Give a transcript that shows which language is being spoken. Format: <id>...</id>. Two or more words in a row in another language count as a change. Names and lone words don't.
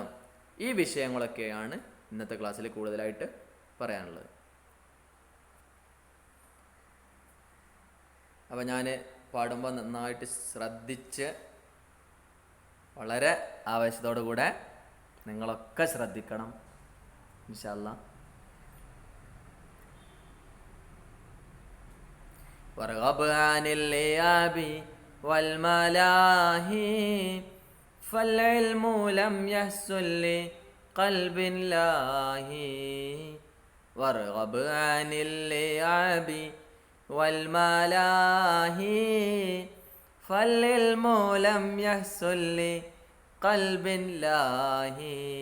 <ml>ഈ വിഷയങ്ങളൊക്കെയാണ് ഇന്നത്തെ ക്ലാസ്സിൽ കൂടുതലായിട്ട് പറയാനുള്ളത്. അപ്പോൾ ഞാൻ പാടുമ്പോൾ നന്നായിട്ട് ശ്രദ്ധിച്ച് വളരെ ആവേശത്തോടു കൂടെ നിങ്ങളൊക്കെ ശ്രദ്ധിക്കണം</ml> <ar>إن شاء الله. وارغب عن اللعب والملاهي فالعلم لم يحصل لقلب لاهي. وارغب عن اللعب والملاهي فالعلم لم يحصل لقلب لاهي.</ar>